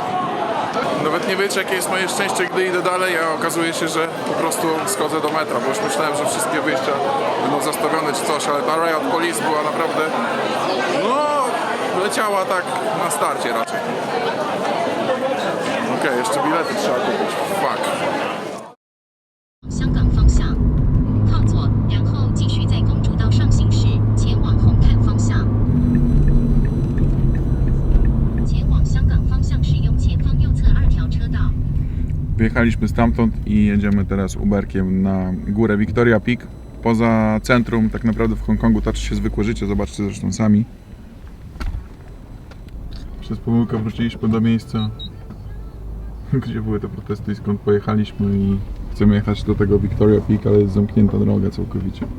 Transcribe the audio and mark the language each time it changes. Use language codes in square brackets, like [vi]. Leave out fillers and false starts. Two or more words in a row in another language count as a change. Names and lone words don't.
[pl] Nawet nie wiecie, jakie jest moje szczęście, gdy idę dalej, a okazuje się, że po prostu schodzę do metra, bo już myślałem, że wszystkie wyjścia będą zastawione czy coś, ale ta [en] Riot Police [pl] była naprawdę, no, leciała tak na starcie raczej. Okej, jeszcze bilety trzeba kupić. Fuck. [zh] 香港方向，靠左，然后继续在公主道上行驶，前往红磡方向。前往香港方向使用前方右侧2条车道。 [pl] Wyjechaliśmy stamtąd i jedziemy teraz Uberkiem na górę Victoria Peak. Poza centrum, tak naprawdę w Hongkongu toczy się zwykłe życie, zobaczcie zresztą sami. Przez pomyłkę wróciliśmy do miejsca, gdzie były te protesty i skąd pojechaliśmy i chcemy jechać do tego Victoria Peak, ale jest zamknięta droga całkowicie.